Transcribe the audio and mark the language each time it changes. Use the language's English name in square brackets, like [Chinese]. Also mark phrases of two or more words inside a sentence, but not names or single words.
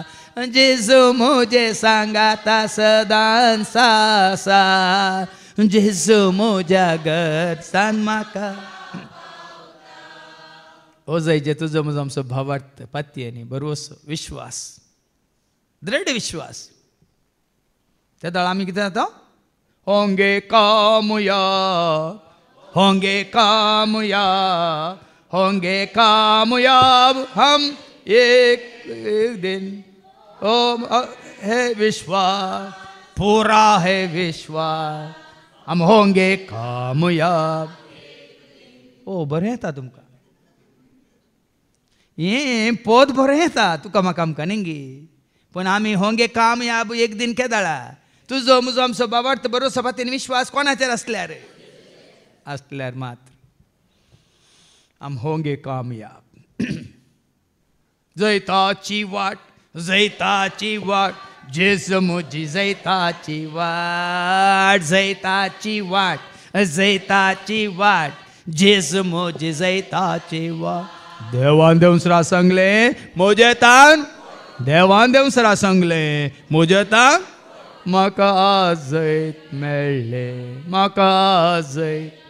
[Konkani] जेजू म्हजे सांगाता सदां सासा, जेजू म्हज्या गरजान म्हाका. हो जायचे तुझो म्हजो आमचो भावार्थ पातये न्ही बरोवसो विश्वास, दृढ विश्वास. त्या दळा आमी कितें जाता, [Hindi] होंगे कामयाब, होंगे कामयाब, होंगे कामयाब हम एक दिन. ओ है विश्वास, पूरा है विश्वास, हम होंगे कामयाब. [Konkani] ओ बरें येता तुमकां, हें पद बरें येता तुका म्हाका आमकां न्ही. पूण आमी [Hindi] होंगे कामयाब एक दिन [Konkani] केदाळा. तुजो म्हजो आमचो बाबार्थ बरोवचो पातीन विश्वास कोणाचेर आसल्यार मात्र आम [Hindi] होंगे कामयाब. [Konkani] जैताची वाट, जैताची वाट, जेजू म्हजी जैताची वाट, जैताची वाट, जैताची वाट, जेजू म्हजी जैताची वाट. देवान देवन सरा सांगले म्हजे तान, देवान देवन सरा सांगले म्हजे तान, म्हाका जैत मेळ्ळे, म्हाका जैत.